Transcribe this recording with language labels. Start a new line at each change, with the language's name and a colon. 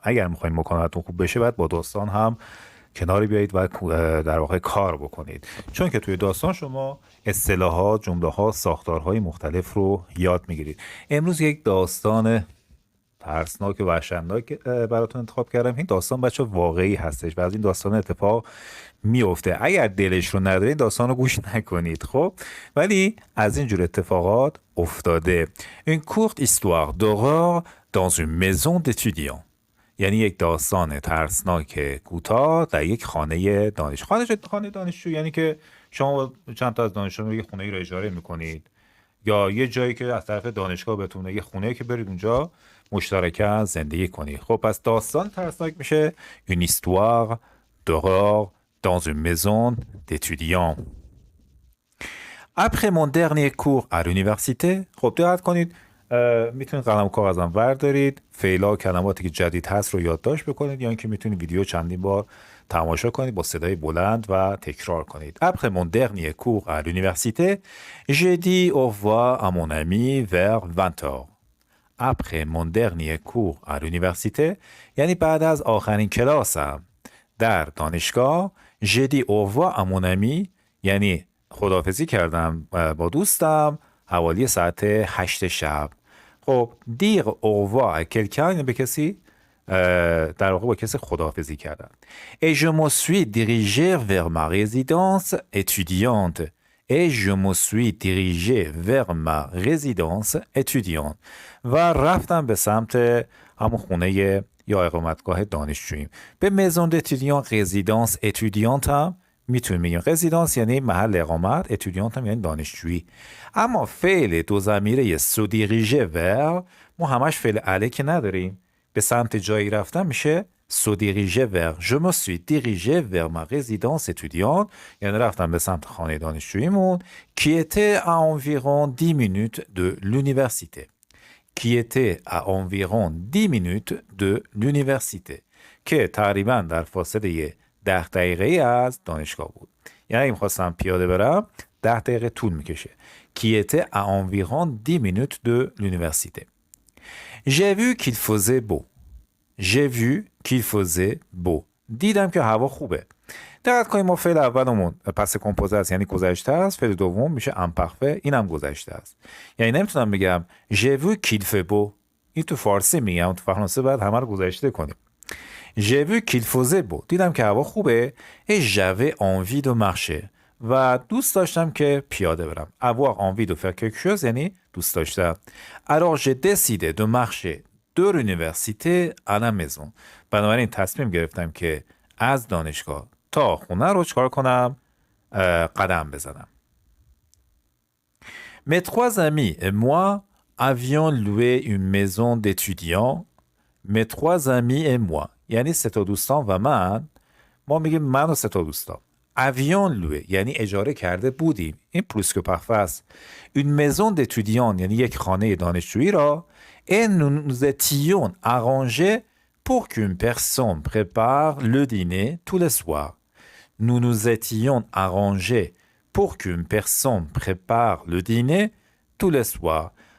Persian: اگر میخواین مکالمتون خوب بشه باید با داستان هم کناری بیایید و در واقع کار بکنید، چون که توی داستان شما اصطلاحات، جمله‌ها، ساختارهای مختلف رو یاد میگیرید. امروز یک داستان ترسناک و وحشتناک براتون انتخاب کردم. این داستان بچه واقعی هستش و از این داستان اتفاق میفته. اگر دلش رو ندارین داستان رو گوش نکنید، خب، ولی از این جور اتفاقات افتاده.
French: Une courte histoire d'horreur dans une maison d'étudiants.
Persian: یعنی یک داستان ترسناک کوتاه در یک خانه خانه دانشجو، یعنی که شما چند تا از دانشجویان یک خونه ای رو اجاره میکنید یا یه جایی که از طرف دانشگاه بهتون یه خونه که برید اونجا مشترکاً زندگی کنید. خب پس داستان ترسناک میشه Une histoire d'horreur dans une maison d'étudiants.
French: Après mon dernier cours à l'université.
Persian: خب دقت کنید، میتونید قلم و کاغذم وردارید، فعلا کلماتی که جدید هست رو یادداشت بکنید یا اینکه میتونید ویدیو چندین بار تماشا کنید با صدای بلند و تکرار کنید.
French: Après mon dernier cours à l'université, j'ai dit au revoir à mon ami vers 20 heures.
Persian: Après mon dernier cours à l'université یعنی بعد از آخرین کلاسم در دانشگاه. J'ai dit au revoir à mon ami یعنی خداحافظی کردم با دوستم حوالی ساعت 8 شب. خب dire au revoir à quelqu'un یعنی به کسی در واقع با کسی خداحافظی کردن.
French: Et je me suis dirigé vers ma résidence étudiante. Et je me suis dirigé vers ma résidence étudiante.
Persian: و رفتم به سمت همون خونه یا اقامتگاه دانشجوییم. به maison d'étudiant résidence étudiante هم میتونیم بگیم. رزیدانس یعنی محل اقامت، اتودیانت هم یعنی دانشجویی. اما فعل دو ضمیره سو دیریژه ور ما همش فعل اله که نداریم، به سمت جایی رفتن میشه سو دیریژه ور.
French: Je me suis dirigé vers ma résidence étudiante یعنی رفتم به سمت خانه دانشجوییمون qui était à environ 10 minutes de l'université.
Persian: Qui était à environ 10 minutes de l'université که تقریبا در فاصله 10 دقیقه از دانشگاه بود. یعنی میخواستم پیاده برم 10 دقیقه طول میکشه.
French: Qui était à environ 10 minutes de l'université. J'ai vu qu'il faisait beau. J'ai vu qu'il faisait beau.
Persian: دیدم که هوا خوبه. دقت کنیم ما فعل اولمون پس کمپوزه است یعنی گذشته است، فعل دوم میشه امپرفه، اینم گذشته است.
French: یعنی نمیتونم بگم
Persian: j'ai vu qu'il fait beau. این تو فارسی میگم، تو فرانسه باید همه رو گذشته کنیم.
French: J'ai vu qu'il faisait beau.
Persian: دیدم که هوا خوبه.
French: Et j'avais envie de marcher.
Persian: و دوست داشتم که پیاده برم.
French: Avoir envie de faire quelque chose یعنی دوست داشتم. Alors j'ai décidé de marcher de l'université à la maison.
Persian: بنابراین تصمیم گرفتم که از دانشگاه تا خونه رو چکار کنم؟ قدم بزنم.
French: Mes trois amis et moi avions loué une maison d'étudiants.
Persian: Mes trois amis et moi یعنی سه تا دوستان و من، ما میگیم من و سه تا دوستان. avions loué یعنی اجاره کرده بودیم، این پلوس که پخفه است. une maison d'étudiants یعنی یک خانه دانشجویی را.
French: et nous étions arrangés pour qu'une personne prépare le dîner tous les soirs. Nous nous étions arrangés pour qu'une personne prépare le dîner tous les soirs.